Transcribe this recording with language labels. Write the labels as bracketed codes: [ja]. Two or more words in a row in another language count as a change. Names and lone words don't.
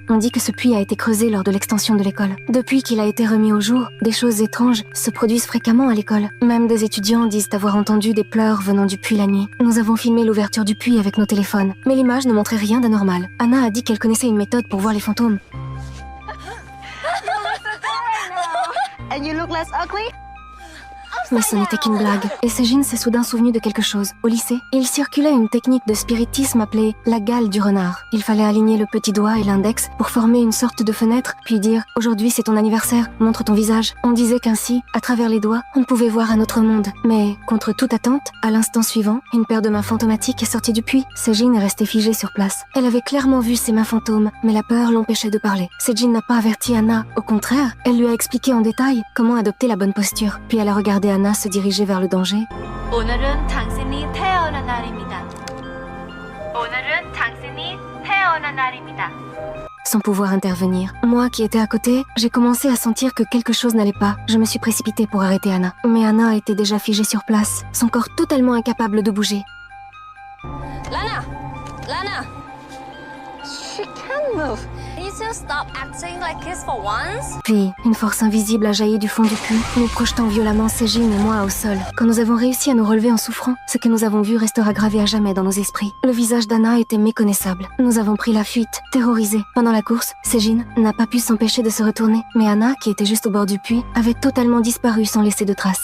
[fr] On dit que ce puits a été creusé lors de l'extension de l'école. Depuis qu'il a été remis au jour, des choses étranges se produisent fréquemment à l'école. Même des étudiants disent avoir entendu des pleurs venant du puits la nuit. Nous avons filmé l'ouverture du puits avec nos téléphones, mais l'image ne montrait rien d'anormal. Anna a dit qu'elle connaissait une méthode pour voir les fantômes. [en] And you look less ugly? [fr] Mais ce n'était qu'une blague. Et Sejin s'est soudain souvenu de quelque chose. Au lycée, il circulait une technique de spiritisme appelée la gale du renard. Il fallait aligner le petit doigt et l'index pour former une sorte de fenêtre, puis dire « Aujourd'hui c'est ton anniversaire, montre ton visage ». On disait qu'ainsi, à travers les doigts, on pouvait voir un autre monde. Mais, contre toute attente, à l'instant suivant, une paire de mains fantomatiques est sortie du puits. Sejin est restée figée sur place. Elle avait clairement vu ces mains fantômes, mais la peur l'empêchait de parler. Sejin n'a pas averti Anna. Au contraire, elle lui a expliqué en détail comment adopter la bonne posture. Puis elle a regardé Anna se diriger vers le danger. [ko] 오늘은 당신이 태어난 날입니다. 오늘은 당신이 태어난 날입니다. [fr] Sans pouvoir intervenir. Moi qui étais à côté, j'ai commencé à sentir que quelque chose n'allait pas. Je me suis précipitée pour arrêter Anna. Mais Anna était déjà figée sur place, son corps totalement incapable de bouger. [en] Lana! Lana! She can move. Can you still stop acting like this for once? [fr] Puis, une force invisible a jailli du fond du puits, nous projetant violemment Sejin et moi au sol. Quand nous avons réussi à nous relever en souffrant, ce que nous avons vu restera gravé à jamais dans nos esprits. Le visage d'Anna était méconnaissable. Nous avons pris la fuite, terrorisés. Pendant la course, Sejin n'a pas pu s'empêcher de se retourner. Mais Anna, qui était juste au bord du puits, avait totalement disparu sans laisser de traces.